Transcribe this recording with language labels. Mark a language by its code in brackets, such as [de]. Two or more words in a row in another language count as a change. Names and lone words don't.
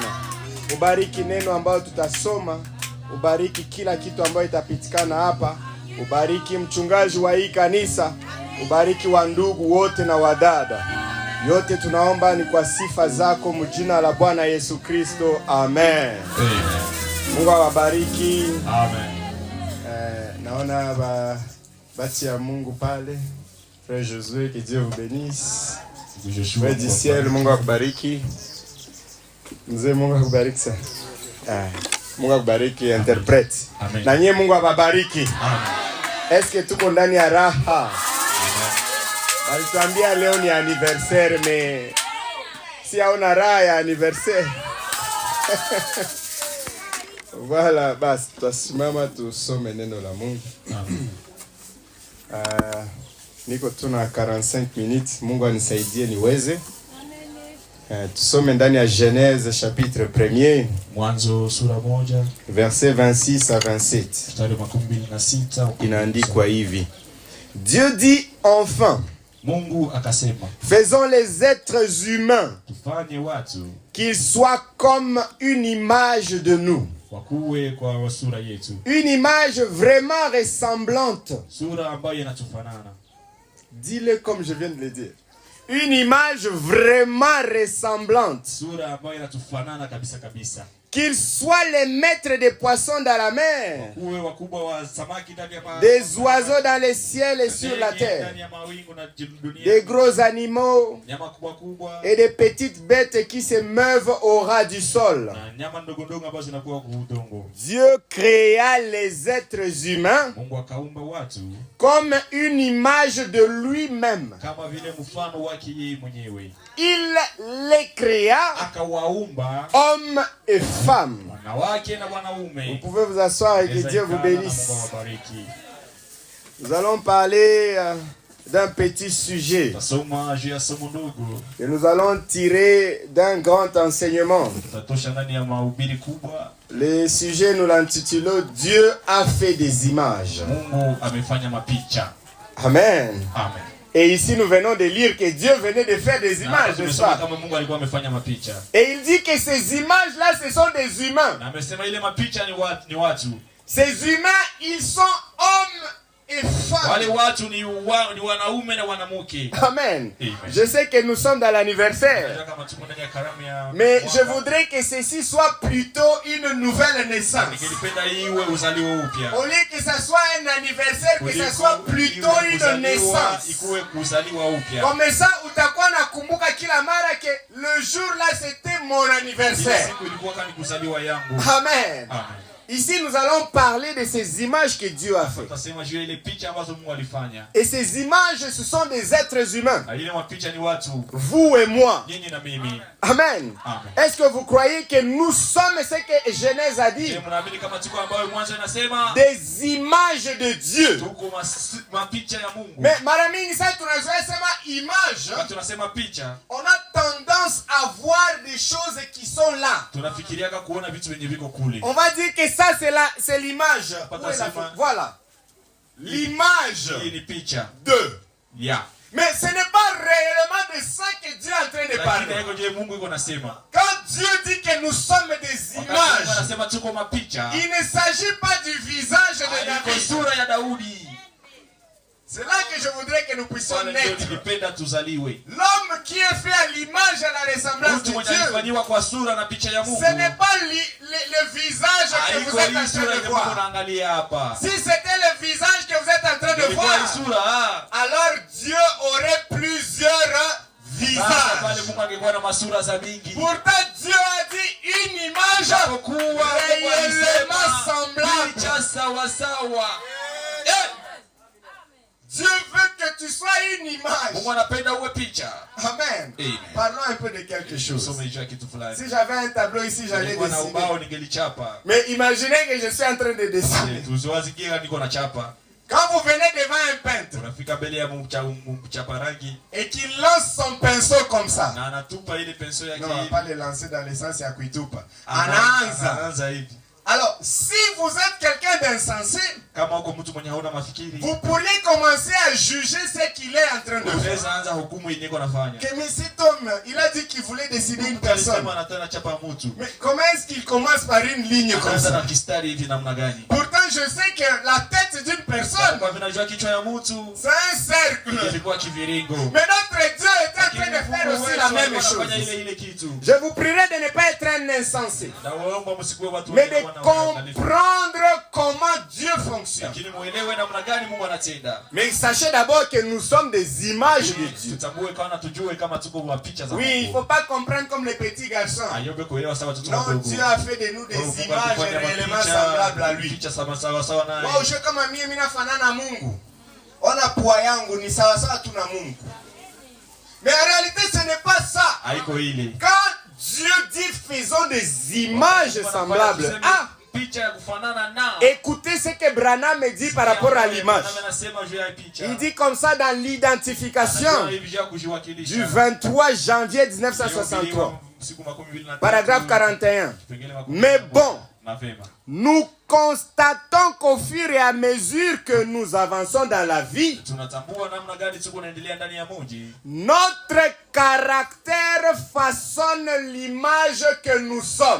[sw] Ubariki neno ambayo tutasoma, ubariki kila kitu ambayo itapitikana hapa, ubariki mchungaji wa hii kanisa, ubariki wa ndugu wote na wadada. Yote tunaomba ni kwa sifa zako mjina la Bwana Yesu Kristo. Amen. Amen. Mungu awabariki. Amen. Naona bati ya Mungu pale. [fr] Frère Josué, que Dieu vous bénisse. Frère du ciel, [sw] Mungu akubariki. Mzee, Mungu akubariki sana. Mungu akubariki interprete. Amen. Na nyie Mungu awabariki. Amen. Eske tuko ndani ya raha? Alituambia leo ni anniversaire, mais si hauna raha ya anniversaire. Voilà, basi tutasimama tusome neno la Mungu. Niko tuna 45 minutes, Mungu anisaidie niweze. Tusome ndani ya Genèse chapitre 1er, Mwanzo sura 1 [fr] verset 26 à 27. [sw] mstari wa 26. Inaandikwa hivi: [fr] Dieu dit enfin, [sw] Mungu akasema, [fr] faisons les êtres humains [sw] tufanye watu [fr] qu'ils soient comme une image de nous. [sw] wakuwe kwa sura yetu. [fr] Une image vraiment ressemblante. [sw] Sura ambayo inatufanana. [fr] Dis-le comme je viens de le dire. Une image vraiment ressemblante. [sw] Sura ambayo inatufanana kabisa kabisa. [fr] Qu'ils soient les maîtres des poissons dans la mer, [sw] Wakuwe wakubwa wa samaki ndani ya [fr] des oiseaux dans les ciels et sur la terre, [sw] ndani ya mawingu na dunia, [fr] des gros animaux [sw] nyama kubwa kubwa [fr] et des petites bêtes qui se meuvent au ras du sol. [sw] na nyama ndogo ndogo ambazo zinakuwa kwa udongo. [fr] Dieu créa les êtres humains [sw] Mungu akaumba watu [fr] comme une image de lui-même. [sw] kama vile mfano wake yeye mwenyewe. [fr] Il les créa [sw] Akawaumba [fr] hommes et femmes. [sw] wanawake na [fr] Vous [sw] wanaume. [fr] pouvez vous asseoir et que Dieu vous bénisse. Nous allons parler d'un petit sujet [sw] Tasoma juu ya somo ndogo. [fr] et nous allons tirer d'un grand enseignement. [sw] Tutatosha ndani ya mahubiri kubwa. [fr] Le sujet, nous l'intitulons Dieu a fait des images. [sw] Mungu amefanya mapicha. Amen. Amen. [fr] Et ici, nous venons de lire que Dieu venait de faire des images, [sw] Na [fr] n'est-ce [sw] tumesoma [fr] pas? [sw] kama Mungu alikuwa amefanya mapicha. [fr] Et il dit que ces images-là, ce sont des humains. [sw] Na amesema ile mapicha ni watu. [fr] Ces humains, ils sont hommes et [sw] Wale [fr] femmes. [sw] watu ni wanaume na wanamke. Amen. Amen. [fr] Je sais que nous sommes dans l'anniversaire, [sw] Kama tuko ndani ya karamu ya [fr] mais [sw] mwaka. [fr] je voudrais que ceci soit plutôt une nouvelle naissance. [sw] Ningelipenda iwe uzalio upya. [fr] Au lieu que ça soit un anniversaire, que ça soit plutôt une naissance. [sw] Ikuwe kuzaliwa upya. [fr] Comme ça, [sw] utakuwa nakumbuka kila mara [fr] que le jour là, c'était mon [sw] Ile [fr] anniversaire. [sw] siku ilikuwa kama kuzaliwa yangu. Amen. Amen. [fr] Ici, nous allons parler de ces images que Dieu a fait. [sw] Tutasema juu ya ile picha ambazo Mungu alifanya. [fr] Et ces images, ce sont des êtres humains. [sw] Na ile mapicha ni watu. [fr] Vous et moi. [sw] Nyinyi na mimi. Amen. Amen. [fr] Est-ce que vous croyez que nous sommes ce que Genèse a dit? Je [sw] mnaamini kama tuko ambayo mwanzo inasema [fr] Des images de Dieu. [sw] tuko mapicha ya Mungu. Mais mara mingi sasa tunazoea sema image, Wakati tunasema picha, [fr] on a tendance à voir des choses qui sont là. [sw] tunafikiriaka kuona vitu venye viko kule. [fr] On va dire que ça c'est l'image. Où est la photo? Voilà. L'image [sw] Hii ni picha. [fr] de. [sw] Ya. [fr] Mais ce n'est pas réellement de ça que Dieu est en train de [sw] Lakini [fr] parler. [sw] haiko je Mungu iko nasema. [fr] Quand Dieu dit que nous sommes des [sw] Mungu [fr] images, [sw] anasema tuko mapicha. [fr] il ne s'agit pas du visage de [sw] Haiko [fr] David. [sw] sura ya Daudi. [fr] C'est là que je voudrais que nous puissions [sw] Wale ndio [fr] naître. [sw] nilipenda tuzaliwe. [fr] L'homme qui est fait à l'image et à la ressemblance [sw] Mtu [fr] de [sw] mwenye [fr] Dieu, [sw] alifanywa kwa sura na picha ya Mungu. [fr] ce n'est pas le visage que vous [sw] Haiko [fr] êtes en [sw] hii [fr] train [sw] sura [fr] de [sw] yenye Mungu [fr] voir. [sw] anaangalia hapa. [fr] Si c'était le visage que vous êtes en train de [sw] Ilikuwa hii [fr] voir, [sw] sura. [fr] alors Dieu aurait plusieurs [sw] Sasa pale [fr] visages. [sw] Mungu angekuwa na masura za mingi. [fr] Pourtant, Dieu a dit une image réellement semblable. [sw] Picha sawa sawa. [fr] veut que tu sois une image. Mungu anapenda uwe picha. [sw] Amen. Amen. [fr] Parlons un peu de quelque chose. [sw] Tusome juu ya kitu fulani. [fr] Si j'avais un tableau ici, j'allais [sw] Nilikuwa na [fr] dessiner. [sw] ubao ningelichapa. [fr] Mais imaginez que je suis en train de dessiner. [sw] Tusiwazikia niko na chapa. [fr] Quand vous venez devant un peintre [sw] Unafika mbele ya mchapa rangi [fr] et qu'il lance son pinceau comme ça. [sw] na anatupa ile penso yake [fr] Non, on va [sw] hivi. [fr] pas le lancer dans le sens [sw] ya kuitupa. Anaanza. Anaanza hivi. [fr] Alors, si vous êtes quelqu'un d'insensé, [sw] Kama uko mtu mwenye hauna mafikiri, [fr] vous pourriez commencer à juger ce qu'il est en train de faire. [sw] unaweza anza hukumu yenyewe anafanya. [fr] Que mais cet homme, il a dit qu'il voulait décider une personne. [sw] Alisema anataka chapa mtu. [fr] Mais comment est-ce qu'il commence par une ligne comme [sw] Anaanza na [fr] ça? [sw] kistari hivi namna gani? [fr] Pourtant, je sais que la tête d'une personne, [sw] Kwa vile najua kichwa ya mtu [fr] c'est un cercle. [sw] ilikuwa kiviringo. [fr] Mais notre Dieu est en train de faire aussi la même [sw] Anafanya [fr] chose. [sw] ile kitu. [fr] Je vous prierai de ne pas être un insensé, [sw] Na waomba msikuwe watu [fr] mais de [sw] wanaoangalia. [fr] comprendre comment Dieu fonctionne. [sw] Lakini muelewe namna gani Mungu anatenda. [fr] Mais sachez d'abord que nous sommes des images de Dieu. [sw] Tutambue kana tujue kama tuko kwa picha za Mungu. [fr] Oui, il ne faut pas comprendre comme les petits garçons. [sw] Ayombe kuelewa sawa watoto [fr] Non, [sw] wadogo. [fr] Dieu a fait de nous des images réellement semblables à lui. [sw] Picha sawa sawa naye. Wao je kama mimi nafanana Mungu. Ona pua yangu ni sawa sawa tu na Mungu. [fr] Mais en réalité ce n'est pas ça. [sw] Haiko ile. [fr] Quand Dieu dit faisons des images semblables. Ah, [sw] picha ya kufanana na. [fr] écoutez ce que Branham dit par rapport à l'image. [sw] Anasema juu ya picha. [fr] Il dit comme ça dans l'identification du 23 janvier 1963. Paragraphe 41. Mais bon, nous constatons qu'au fur et à mesure que nous avançons dans la vie, notre caractère façonne l'image que nous sommes.